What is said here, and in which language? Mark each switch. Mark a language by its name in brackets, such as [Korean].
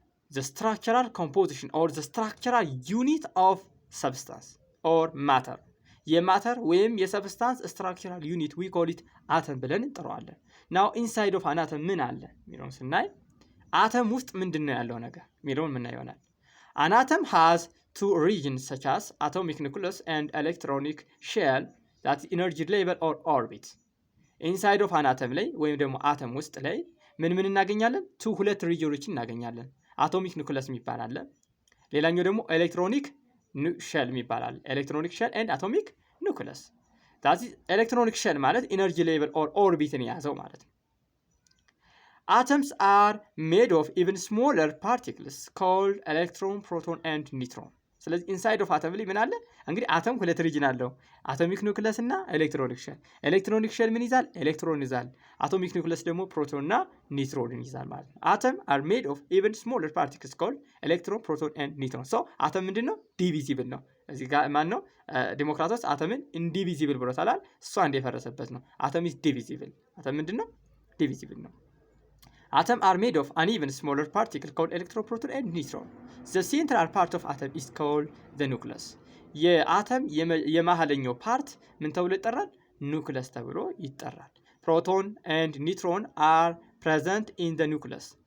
[English] the structural composition or the structural unit of substance or matter [Amharic] የማተር ወይም የሰብስታንስ ስትራክቸራል ዩኒት [English] we call it atom [Amharic] ብለን እንጠራዋለን። [English] now inside of an atom [Amharic] ምን አለ የሚለውን ስናይ አተም ውስጥ ምንድነው ያለው ነገር የሚለውን ምን ይሆናል። [English] an atom has two regions such as atomic nucleus and electronic shell that is energy level or orbit. inside of an atom [Amharic] ላይ ወይም ደግሞ አተም ውስጥ ላይ ምን እናገኛለን? ሁለት ሪጅኖችን እናገኛለን። አቶሚክ ኑክለስ የሚባል አለ። ሌላኛው ደግሞ ኤሌክትሮኒክ ሼል የሚባላል። ኤሌክትሮኒክ ሼል ኤንድ አቶሚክ ኑክለስ [English] that is electronic shell [Amharic] ማለት [English] energy level or orbit [Amharic] የያዘው ማለት ነው። [English] atoms are made of even smaller particles called electron, proton and neutron. [Amharic] ስለዚህ [English] inside of atom [Amharic] ላይ ምን አለ? እንግዲህ አተም ሁለት ሪጅን አለው። አቶሚክ ኑክለስ እና ኤሌክትሮኒክ ሼል። ኤሌክትሮኒክ ሼል ምን ይዛል? ኤሌክትሮን ይዛል። አቶሚክ ኑክለስ ደግሞ ፕሮቶን እና ኒውትሮንን ይዛል ማለት ነው። [English] atom are made of even smaller particles called electron, proton and neutron. [Amharic] so አተም ምንድነው? ዲቪዚብል ነው። እዚህ ጋር ማን ነው ዲሞክራቶስ አተምን ኢንዲቪዚብል ብሎታል። እሷ እንደፈረሰበት ነው። አተም [English] is divisible። [Amharic] አተም ምንድነው? ዲቪዚብል ነው። [English] Atoms are made of uneven smaller particles called electron, proton and neutron. The central part of atom is called the nucleus. [Amharic] የአተም የመሃለኛው ፓርት ምን ተብሎ ይጠራል? ኑክለስ ተብሎ ይጠራል። [English] Proton and neutron are present in the nucleus.